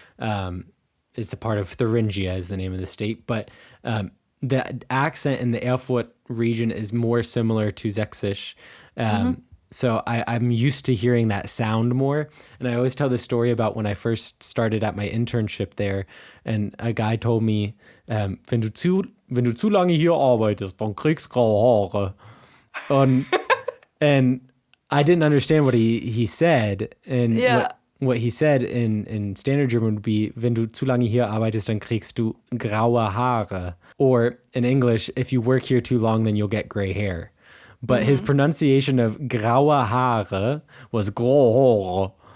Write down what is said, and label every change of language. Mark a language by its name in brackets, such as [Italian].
[English] It's a part of Thuringia, is the name of the state. But the accent in the Erfurt region is more similar to Sächsisch. So I'm used to hearing that sound more. And I always tell the story about when I first started at my internship there. And a guy told me, [German] wenn du zu lange hier arbeitest, dann kriegst graue Haare. [English] And I didn't understand what he said. And what he said in standard German would be, [German] wenn du zu lange hier arbeitest, dann kriegst du graue Haare. [English] Or in English, if you work here too long, then you'll get gray hair. But his pronunciation of graue Haare was graue Haare.